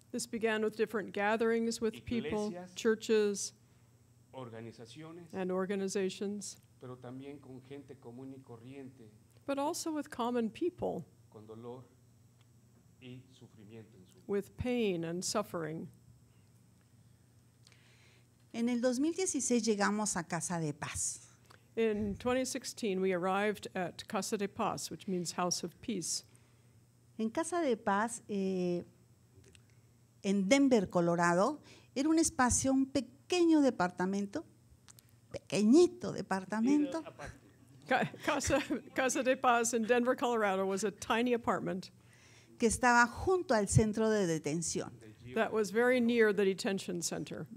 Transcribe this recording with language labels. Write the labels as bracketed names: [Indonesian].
[English] This began with different gatherings with people, [Spanish] Iglesias. [English] churches, [Spanish] organizaciones, [English] and organizations, [Spanish] pero también con gente común y corriente, [English] but also with common people, [Spanish] con dolor y sufrimiento en su vida. [English] with pain and suffering. [Spanish] En el 2016 llegamos a Casa de Paz. [English] In 2016, we arrived at Casa de Paz, which means House of Peace. [Spanish] En Casa de Paz, en Denver, Colorado, era un espacio, un pequeño departamento, pequeñito departamento, [English] Casa de Paz in Denver, Colorado was a tiny apartment [Spanish] que estaba junto al centro de detención [English] that was very near the detention center,